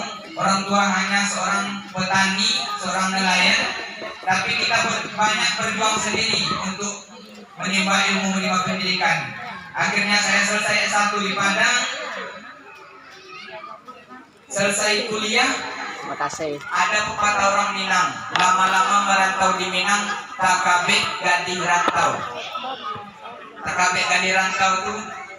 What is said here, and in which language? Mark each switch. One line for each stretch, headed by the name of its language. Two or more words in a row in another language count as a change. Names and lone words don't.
Indonesian: Orang tua hanya seorang petani, seorang nelayan. Tapi kita banyak berjuang sendiri untuk menimba ilmu, menimba pendidikan. Akhirnya saya selesai S1 di Padang. Selesai kuliah. Makasih. Ada pepatah orang Minang, lama-lama merantau di Minang, tak kabeh ganti rantau. Tak kabeh ganti rantau itu